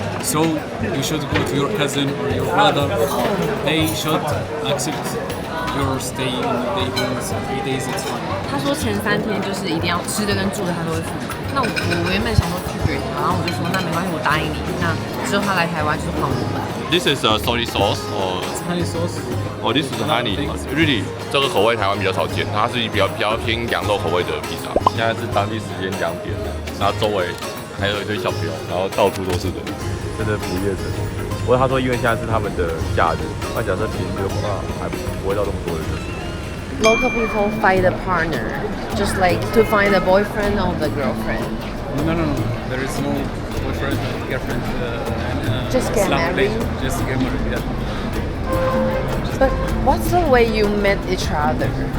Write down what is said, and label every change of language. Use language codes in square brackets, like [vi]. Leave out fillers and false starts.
[en] So you should go to your cousin or your brother. They should accept your stay in the homes 3 days, it's fine. [zh] 他说前3天就是一定要吃的跟住的他都会付。那我原本想说拒绝他，然后我就说那没关系，我答应你。那之后他来台湾就是还我们。 [en] This is a soy sauce or It's honey sauce. oh this is honey. [zh] Really， 这个口味台湾比较少见，它是比较偏羊肉口味的披萨。现在是当地时间2点，然后周围还有一堆小朋友，然后到处都是人，真的不夜城。不过他说，因为现在是他们的假日，那假设平日的话，还不会到这么多人。 [en] Local people find a partner, just like to find a boyfriend or the girlfriend. No. There is no boyfriend and girlfriend. Just get Islam married? religion. Just get married, yeah. But what's the way you met each other?